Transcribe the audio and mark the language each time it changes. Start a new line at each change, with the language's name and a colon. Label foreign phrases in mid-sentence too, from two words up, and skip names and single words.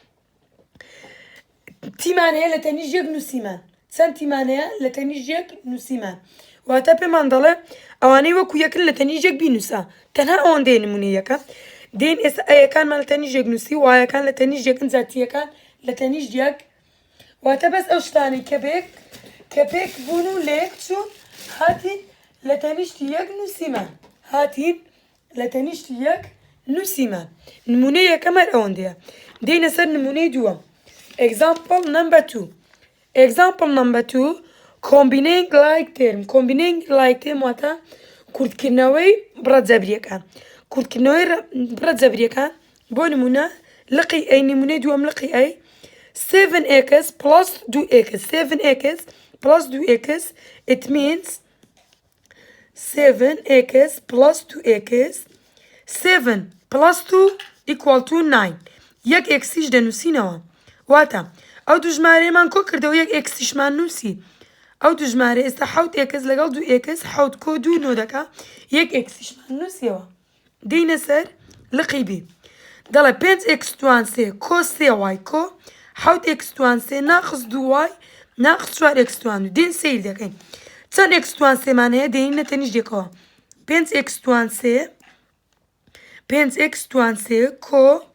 Central Kurdish: تیمان هەیە لە تەنیش یەک نووسیمان چەند تیمان هەیە لە تەنیش یەک نووسیمان واتە پێمان دەڵێ ئەوانەی وەکو یەکن لە تەنیش یەک بینووسە تەنها ئەوەندەیە نمونەیەکە دێن ئێستا ئەیەکانمان لە تەنیش یەک نووسی وایەکان لە تەنیش یەکن جاتیەکان لە تەنیش یەک واتە بەس ئەو شتانەی کە پێک بوون و لە یەک چوون هاتین لە تەنیشتی یەک نووسیمان نمونەی یەکەمە ئەوەندەیە دێنە سەر نمونەی دووەم
English: example number 2 combining like term
Central Kurdish: واتە کورتکردنەوەی بڕە جەبریەکان بۆ نمونە لقی ئەی نمونەی دووەم لقی ئەی
English: 7x plus 2x it means 7x plus 2x 7 plus 2 equal to 9
Central Kurdish: یەک ئێکسیش دەنووسینەوە واتە ئەو دوژمارەیەمان کۆ کردەوە یەک ئێکسیشمان نووسی ئەو دوژمارە ئێستا حەوت ئێکس لەگەڵ دوو ئێکس حەوت کۆ دوو نۆ دەکا یەک ئێکسیشمان نووسیەوە دێینە سەر لقی بی دەڵێ 5x توان سێ کۆ سێ وای کۆ حەوت x توان سێ ناقص دوو وای ناقص 4x توان دوو دێن سەیر دەکەین چەند x توان سێمان هەیە دێنینە تەنیش یەکەوە 5x توان سێ کۆ